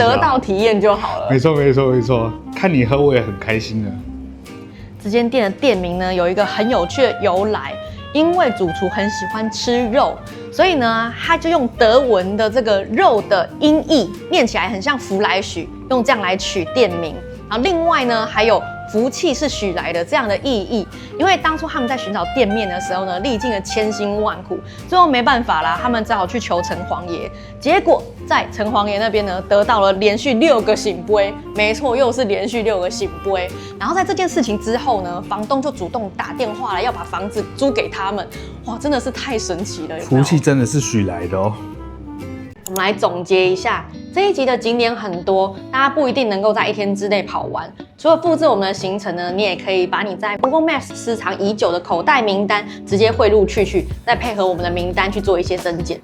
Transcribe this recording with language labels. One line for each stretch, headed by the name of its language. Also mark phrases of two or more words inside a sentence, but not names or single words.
Chinese: 有得到體驗就好了。沒錯沒錯沒錯，看你喝我也很開心的。這間店的店名呢，有一個很有趣的由來。因為主廚很喜歡吃肉，所以呢，他就用德文的這個肉的音譯，念起來很像福來許，用這樣來取店名。然後另外呢，還有福氣是許來的這樣的意義。因為當初他們在尋找店面的時候呢，歷盡了千辛萬苦，最後沒辦法啦，他們只好去求城隍爺。結果在城隍爺那邊呢，得到了連續6個聖杯，沒錯，又是連續6個聖杯。然後在這件事情之後呢，房東就主動打電話來要把房子租給他們。哇，真的是太神奇了！福氣真的是許來的哦。我們來總結一下，這一集的景點很多，大家不一定能夠在1天之內跑完。除了複製我們的行程呢，你也可以把你在 Google Maps 私藏已久的口袋名單直接匯入去，再配合我們的名單去做一些增減。